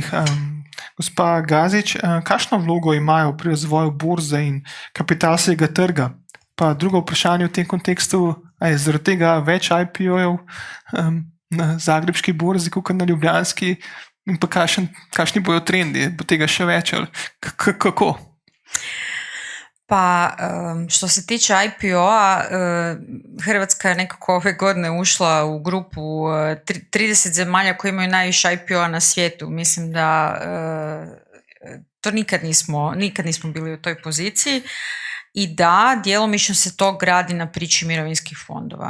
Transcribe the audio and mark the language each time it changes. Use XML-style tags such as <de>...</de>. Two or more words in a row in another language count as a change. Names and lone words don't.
<sl>Gospa Gazič, kakšno vlogo imajo pri razvoju borze in kapitalskega trga? Pa drugo vprašanje v tem kontekstu, a je zaradi tega več IPO-jev na zagrebški borzi, kot na ljubljanski, in pa kakšni bojo trendi, bo tega še več ali kako?</sl> <hr>Pa što se tiče IPO-a, Hrvatska je nekako ove godine ušla u grupu 30 zemalja koji imaju najviše IPO-a na svijetu. Mislim da to nikad nismo bili u toj poziciji i da, djelomično se to gradi na priči mirovinskih fondova.</hr>